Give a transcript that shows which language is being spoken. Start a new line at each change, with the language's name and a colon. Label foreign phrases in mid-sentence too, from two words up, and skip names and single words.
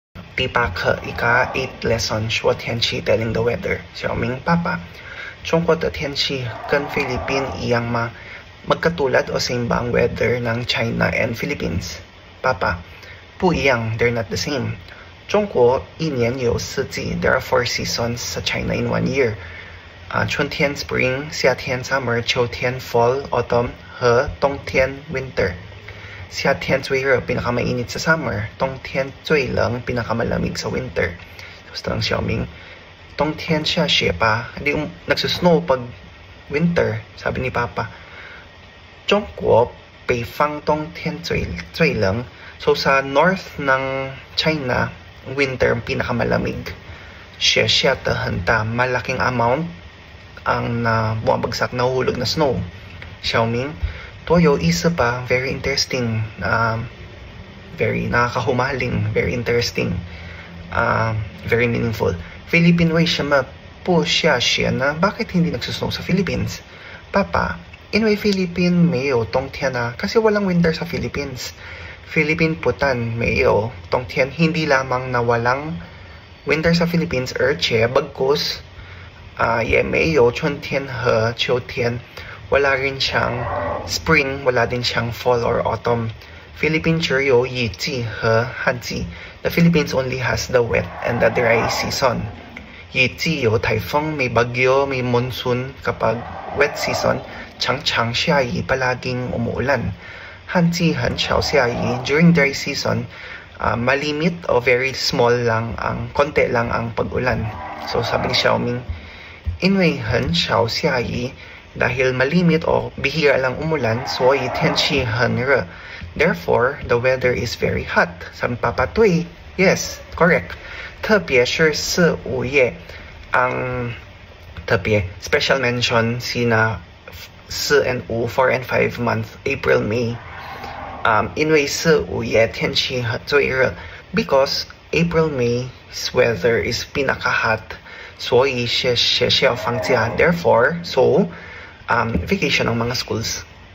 Chinese: 第8课一个 8 lesson 说天气
English: telling the weather。
Chinese: 小明爸爸，中国的天气跟菲律宾一样吗？
Filipino: Magkatulad o same ba ang weather ng China and Philippines? Papa,
Chinese: 不一样
English: they're not the same.
Chinese: 中国一年有4季
English: there are 4 seasons sa China in 1 year. 春天 spring, 夏天 summer, 秋天 fall, autumn,
Chinese: 和冬天
English: winter.
Chinese: 夏天最热
Filipino: pinakamainit sa summer,
Chinese: 冬天最冷
Filipino: pinakamalamig sa winter. Gusto ng Xiaoming,
Chinese: 冬天下雪吧
Filipino: hindi nagsusnow pag winter, sabi ni Papa.
Chinese: 中国北方冬天最冷,
Filipino: so sa north ng China, winter pinakamalamig.
Chinese: 雪下得很大,
Filipino: malaking amount ang bumabagsak na hulog na snow.
English: Xiaoming,
Chinese: 多有意思吧
English: very interesting, very nakakahumaling, very interesting, very meaningful.
Chinese: Philippine 为什么不下雪呢?
Filipino: Bakit hindi nagsusnow sa Philippines? Papa,
Chinese: 因为 Philippine 没有冬天啊,
Filipino: kasi walang winter sa Philippines.
Chinese: Philippine Putan 没有冬天,
Filipino: hindi lamang na walang winter sa Philippines,
Chinese: 而且 bagkus 也没有春天和秋天,
Filipino: wala rin siyang spring, wala din siyang fall or autumn.
Chinese: Philippine 只有雨季和旱季.
English: The Philippines only has the wet and the dry season.
Chinese: 雨季有台风,
Filipino: may bagyo, may monsoon. Kapag
English: wet season,
Chinese: 常常下雨,
Filipino: palaging umuulan.
Chinese: 旱季很少下雨.
English: During dry season,
Filipino: malimit o
English: very small
Filipino: lang konti lang ang pag-ulan. So sabi ni Xiaoming,
Chinese: 因为很少下雨,
Filipino: dahil malimit o bihira lang umulan,
Chinese: 所以天气很热.
English: Therefore, the weather is very hot.
Filipino: Sabi Papa,
English: 对, yes, correct.
Chinese: 特别是4、5月,
English: ang 特别 special mention sina 4 and 5, 4 and 5 month, April, May.
Chinese: 因为4、5月天气最热,
English: because April, May's weather is pinaka-hot,
Chinese: 所以学校放假.
English: Therefore, so vacation
Filipino: ang mga
English: schools.